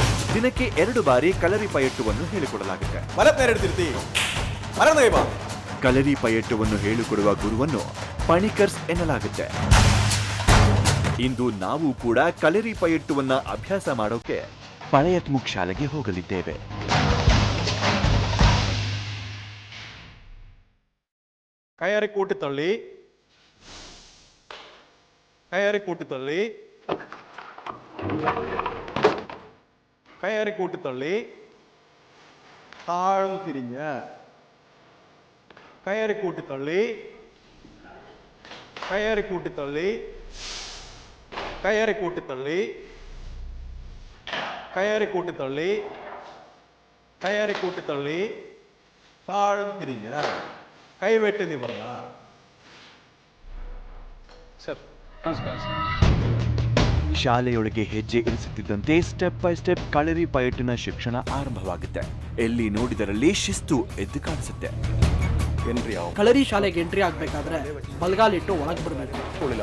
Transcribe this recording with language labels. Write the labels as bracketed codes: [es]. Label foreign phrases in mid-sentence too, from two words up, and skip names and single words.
[kn] ದಿನಕ್ಕೆ 2 ಬಾರಿ ಕಲರಿ ಪಯಟ್ಟುವನ್ನು ಹೇಳಿಕೊಡಲಾಗುತ್ತೆ. ಮರದ ಮೇಲೆ ಇಡ್ತಿರ್ತಿ ಮರದ ಬಾ. ಕಲರಿ ಪಯಟ್ಟುವನ್ನು ಹೇಳಿಕೊಡುವ ಗುರುವನ್ನು ಪಣಿಕರ್ಸ್ ಎನ್ನಲಾಗುತ್ತೆ. ಇಂದು ನಾವು ಕೂಡ ಕಲರಿ ಪಯಟ್ಟುವನ್ನ ಅಭ್ಯಾಸ ಮಾಡೋಕೆ ಪಳಯತ್ಮುಖ್ ಶಾಲೆಗೆ ಹೋಗಲಿದ್ದೇವೆ. [ml] കയറി കൂട്ടിത്തള്ളി കയറി കൂട്ടിത്തള്ളി കയറി കൂട്ടിത്തള്ളി താഴ്ന്നു തിരിഞ്ഞ് കയറി കൂട്ടിത്തള്ളി കയറി കൂട്ടിത്തള്ളി കയറി കൂട്ടിത്തള്ളി കയറി കൂട്ടിത്തള്ളി കയറി കൂട്ടിത്തള്ളി താഴ്ന്നു തിരിഞ്ഞ് കൈവെട്ടി നിവർന്ന. [kn] ಸರ್ ನಮಸ್ಕಾರ ಸರ್. ಶಾಲೆಯೊಳಗೆ ಹೆಜ್ಜೆ ಇರಿಸುತ್ತಿದ್ದಂತೆ [en] step by step [kn] ಕಳರಿ ಪಯಟ್ಟಿನ ಶಿಕ್ಷಣ ಆರಂಭವಾಗುತ್ತೆ. ಎಲ್ಲಿ ನೋಡಿದರಲ್ಲಿ ಶಿಸ್ತು ಎದ್ದು ಕಾಣಿಸುತ್ತೆ. ಎಂಟ್ರಿ ಯಾವ ಕಳರಿ ಶಾಲೆಗೆ ಎಂಟ್ರಿ ಆಗ್ಬೇಕಾದ್ರೆ ಬಲ್ಗಾಲಿಟ್ಟು ಒಳಗೆ ಬರಬೇಕು.